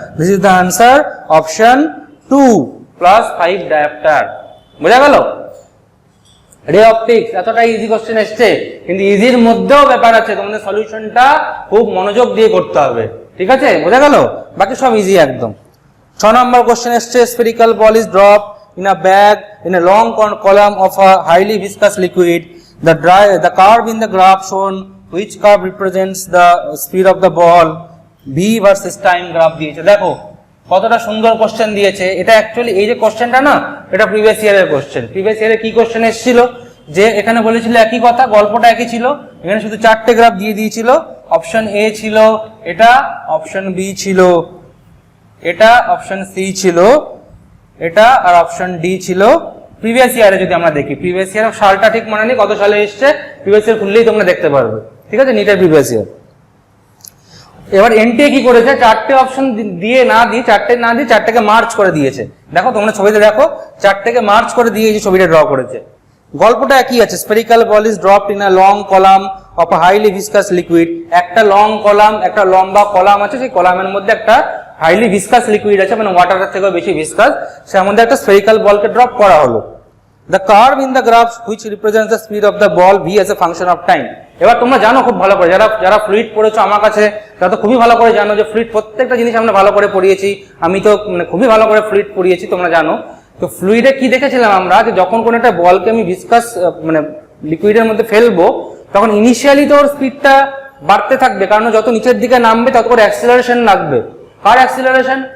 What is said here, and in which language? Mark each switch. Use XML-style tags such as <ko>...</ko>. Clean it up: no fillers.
<en>This is the answer option 2 +5 dioptre.</en> <bn>বোঝা গেল? রে অপটিক্স এতটা ইজি কোশ্চেন এসছে, কিন্তু ইজির মধ্যেও ব্যাপার আছে, তোমাদের সলিউশনটা খুব মনোযোগ দিয়ে করতে হবে, ঠিক আছে, বোঝা গেল? বাকি সব ইজি একদম। 6 নম্বর কোশ্চেন এসছে,</bn> <en>Spherical ball is drop in a bag in a long column of a highly viscous liquid. The curve in the graph shown, which curve represents the speed of the ball? V versus time graph দিয়েছে।</en> <bn>দেখো কতটা সুন্দর question দিয়েছে। এটা actually এই যে কোশ্চেনটা না, এটা প্রিভিয়াস ইয়ারের কোশ্চেন। প্রিভিয়াস ইয়ারে কি কোশ্চেন এসেছিল যে এখানে বলেছিল একই কথা, গল্পটা একই ছিল, এখানে শুধু 4টে গ্রাফ দিয়ে দিয়েছিল। অপশন এ ছিল এটা, অপশন বি ছিল এটা, অপশন সি ছিল এটা, আর অপশন ডি ছিল। প্রিভিয়াস ইয়ারে যদি আমরা দেখি, প্রিভিয়াস ইয়ার সালটা ঠিক মনে নেই কত সালে এসছে, প্রিভিয়াস ইয়ার খুললেই তোমরা দেখতে পারবে, ঠিক আছে, নিটের প্রিভিয়াস ইয়ার। এবার এনটিএ কি করেছে, 4টে অপশন দিয়ে না দিয়ে 4টেকে মার্চ করে দিয়েছে। দেখো তোমরা ছবিতে দেখো, 4টেকে মার্চ করে দিয়ে এই যে ছবিটা ড্র করেছে। গল্পটা একই আছে,</bn> <en>Spherical ball is dropped in a long column of a highly viscous liquid.</en> <bn>একটা লং কলাম, একটা লম্বা কলাম আছে, সেই কলামের মধ্যে একটা হাইলি ভিসকাস লিকুইড আছে, মানে ওয়াটারের থেকেও বেশি ভিসকাস, সের মধ্যে একটা স্ফেরিক্যাল বলকে ড্রপ করা হলো।</bn> <en>The curve in the graph which represents the speed of the ball v as a function of time.</en> <bn>এবার তোমরা জানো খুব ভালো করে, যারা ফ্লুইড পড়েছো আমার কাছে তারা তো খুবই ভালো করে জানো যে ফ্লুইড প্রত্যেকটা জিনিস আমরা ভালো করে পড়িয়েছি, আমি তো মানে খুবই ভালো করে ফ্লুইড পড়িয়েছি, তোমরা জানো। তো ফ্লুইডে কি দেখেছিলাম আমরা, যে যখন কোনো একটা বলকে আমি ভিসকাস মানে লিকুইডের মধ্যে ফেলবো, তখন ইনিশিয়ালি তো ওর স্পিডটা বাড়তে থাকবে, কারণ যত নিচের দিকে নামবে তত করে অ্যাক্সিলারেশন লাগবে। কার অ্যাক্সিলারেশন?</bn>